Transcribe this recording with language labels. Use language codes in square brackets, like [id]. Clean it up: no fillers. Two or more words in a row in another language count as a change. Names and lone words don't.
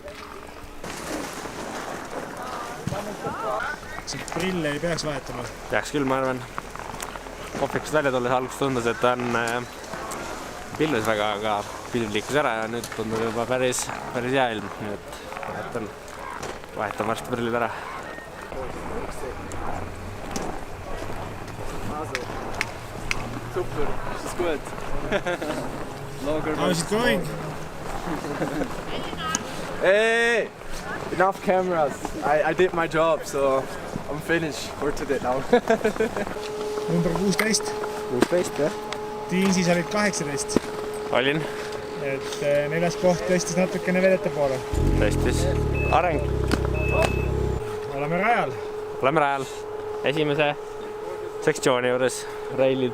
[et] See prille ei peaks vahetama? Peaks küll, ma arvan. Kohvikust välja tulles alguses tundus, et on pilves väga, aga pilv liikus ära ja nüüd tundub juba päris hea ilm. Nii et vahetan varsti prillid ära. [de] Super, das ist gut. [en] How is it going? Hey, enough cameras. I did my job, so I'm finished for today now. [et] Number 16. 16, jah? Tiinsis olid 18. Olin. Et 4. koht tõstis natukene vedete poole. Tõstis. Areng. Oleme rajal. Oleme rajal. Esimese sektsiooni juures reilid.